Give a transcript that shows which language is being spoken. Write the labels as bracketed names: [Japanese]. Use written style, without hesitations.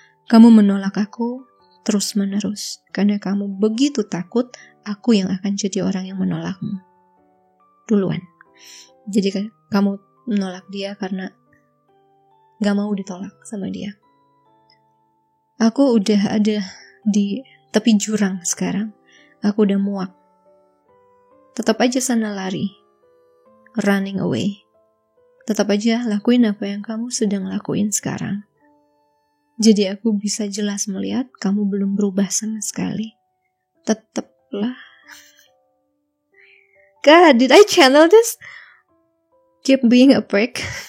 [Indonesian] Kamu menolak aku terus-menerus karena kamu begitu takut aku yang akan jadi orang yang menolakmu duluan. Jadi kamu menolak dia karena gak mau ditolak sama dia. Aku udah ada di tepi jurang sekarang. Aku udah muak. Tetap aja sana lari, [English] running away. [Indonesian] Tetap aja lakuin apa yang kamu sedang lakuin sekarang. Jadi aku bisa jelas melihat kamu belum berubah sama sekali. Tetaplah. [English] God, did I channel this? Keep being a prick.